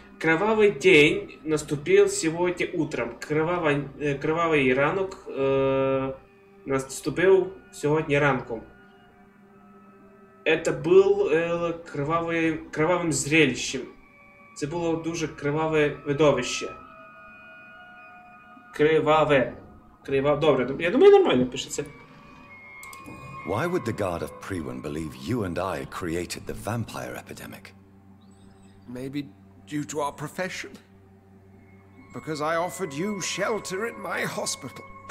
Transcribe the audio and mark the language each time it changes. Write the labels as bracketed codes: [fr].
[ru] Кровавый день наступил сегодня утром. [uk] Кровавий ранок наступив сьогодні ранком. [ru] Это был кровавим зрелищем. [uk] Це було дуже криваве видовище. Криваве. Добре, я думаю, нормально пишеться. [en] Why would the Guard of Priwen believe you and I created the vampire epidemic? Maybe due to our profession. Because I offered you shelter in my hospital.